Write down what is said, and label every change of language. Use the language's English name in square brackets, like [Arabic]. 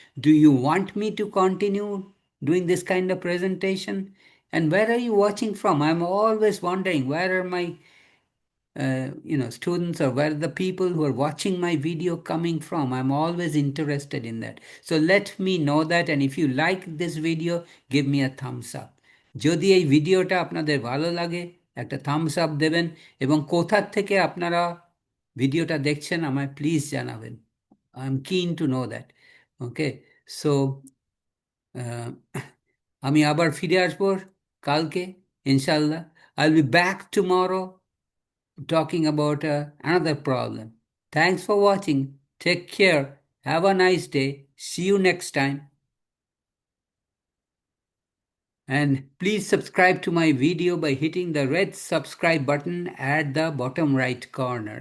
[English] Do you want me to continue doing this kind of presentation? And where are you watching from? I'm always wondering, where are my students, or where are the people who are watching my video coming from? I'm always interested in that. So let me know that, and if you like this video, give me a thumbs up. [Bangla] যদি এই ভিডিওটা আপনাদের ভালো লাগে, একটা Thums up দেবেন, এবং কোথার থেকে আপনারা ভিডিওটা দেখছেন আমায় প্লিজ জানাবেন। [English] I am keen to know that. Okay, so [Bangla] আমি আবার ফিরে আসবো কালকে ইনশাল্লাহ। [English] I'll be back tomorrow talking about another problem. Thanks for watching. Take care. Have a nice day. See you next time. And please subscribe to my video by hitting the red subscribe button at the bottom right corner.